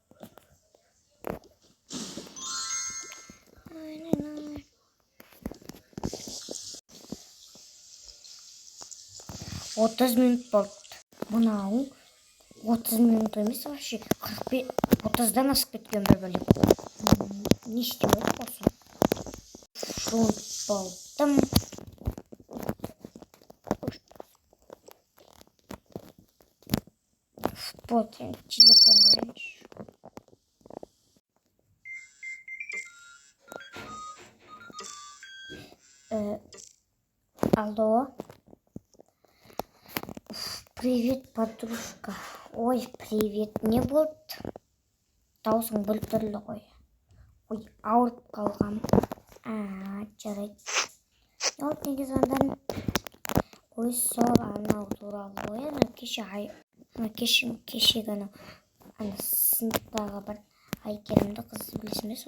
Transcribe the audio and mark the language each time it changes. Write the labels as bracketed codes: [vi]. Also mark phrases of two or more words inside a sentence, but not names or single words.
[kk] 30 минут болды. Мынау 30 минут емес, вообще 30-дан асып кеткен бір бөлек. Не істеп отыр осы? Шуын болдым. [ru] Вот, телефон раньше. Алло. Привет, подружка. [kk] Ой, привет. Не болды? Даусың бүлдірлі ғой. Ой, ауырып қалғам. Жарайды. Не болды, неге звондадың? Ой, сол анау туралы ғой. Кеше ғана сыныптағы бір Айкерімді қыз білесің бе?